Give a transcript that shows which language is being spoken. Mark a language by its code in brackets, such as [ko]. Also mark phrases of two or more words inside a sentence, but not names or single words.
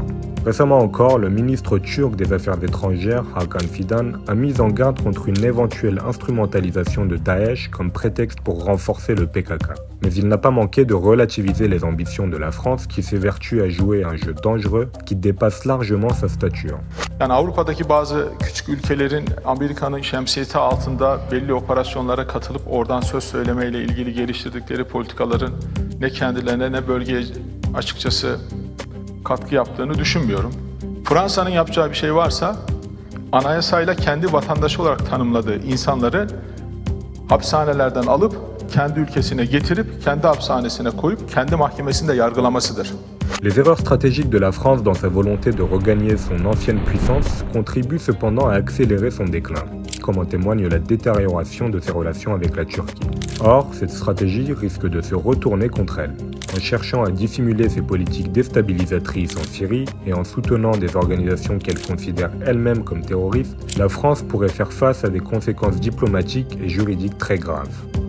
[fr] Récemment encore, le ministre turc des Affaires étrangères, Hakan Fidan, a mis en garde contre une éventuelle instrumentalisation de Daesh comme prétexte pour renforcer le PKK. Mais il n'a pas manqué de relativiser les ambitions de la France qui s'évertue à jouer un jeu dangereux qui dépasse largement sa stature. [tr] Yani Avrupa'daki bazı küçük ülkelerin Amerika'nın şemsiyeti altında belli operasyonlara katılıp oradan söz söylemeyle ilgili geliştirdikleri politikaların ne kendilerine ne bölgeye açıkçası katkı yaptığını düşünmüyorum. Fransa'nın yapacağı bir şey varsa anayasayla kendi vatandaşı olarak tanımladığı insanları hapishanelerden alıp kendi ülkesine getirip kendi hapishanesine koyup kendi mahkemesinde yargılamasıdır. [fr] Les erreurs stratégiques de la France dans sa volonté de regagner son ancienne puissance contribuent cependant à accélérer son déclin, comme en témoigne la détérioration de ses relations avec la Turquie. Or, cette stratégie risque de se retourner contre elle. En cherchant à dissimuler ses politiques déstabilisatrices en Syrie et en soutenant des organisations qu'elle considère elle-même comme terroristes, la France pourrait faire face à des conséquences diplomatiques et juridiques très graves.